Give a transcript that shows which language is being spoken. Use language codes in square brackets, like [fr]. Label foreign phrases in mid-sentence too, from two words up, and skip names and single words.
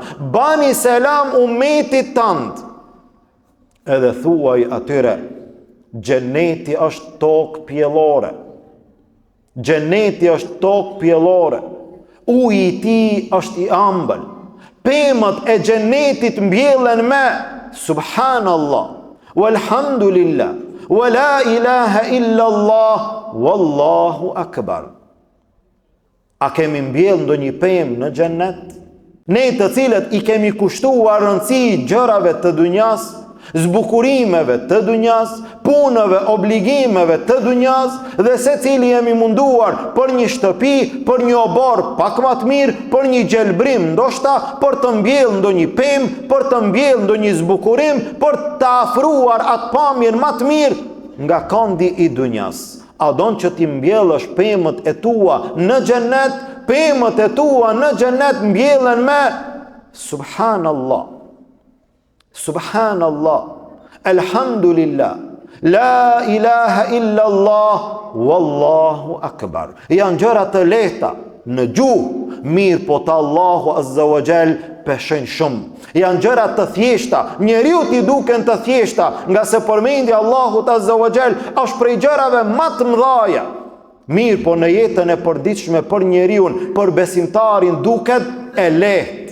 [sq] Bani selam ummetit tënd. Edhe thuaj atyre, xheneti është tokë pjellore. Xheneti është tokë pjellore. Uji I tij është I ëmbël. Pemët e xhenetit mbjellen me [ar] سبحان الله والحمد لله ولا إله إلا الله والله أكبر. [sq] A kemi mbjell ndonjë pemë në xhenet? Ne të cilët I kemi kushtuar rëndësi gjërave të dunjas, zbukurimeve të dunjas, punëve, obligimeve të dunjas, dhe se cili jemi munduar për një shtëpi, për një obor pak më të mirë, për një gjelbrim ndoshta, për të mbjell ndonjë pemë, për të mbjell ndonjë zbukurim, për të afruar atë pamjen më të mirë nga këndi I dunjas. A don që ti mbjellësh pemët e tua në xhenet? Pemët e tua në xhenet mbjellen me [ar] سبحان الله سبحان الله الحمد لله لا إله إلا الله والله أكبر. [sq] Janë gjëra të lehta në gjuhë, mirë po të Allahu [ar] عز وجل [sq] peshojnë shumë. Janë gjëra të thjeshta, njeriu t'i duken të thjeshta, nga se përmendja Allahut [ar] عز وجل [sq] është prej gjërave më të mëdha. Mirë, po në jetën e përditshme për njeriu, për besimtarin duket e lehtë.